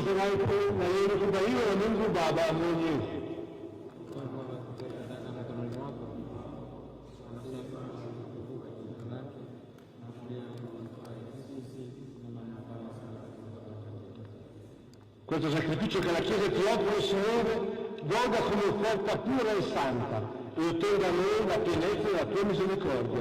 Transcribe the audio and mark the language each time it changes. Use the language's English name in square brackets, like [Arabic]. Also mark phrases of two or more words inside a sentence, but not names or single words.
[Swahili] itu na yeye kubaliwa na Mungu Baba mwenyezi. [Italian] Questo sacrificio che la Chiesa ti offre, Signore, gioga come offerta pura e santa e ottenga a noi la pienezza della tua misericordia.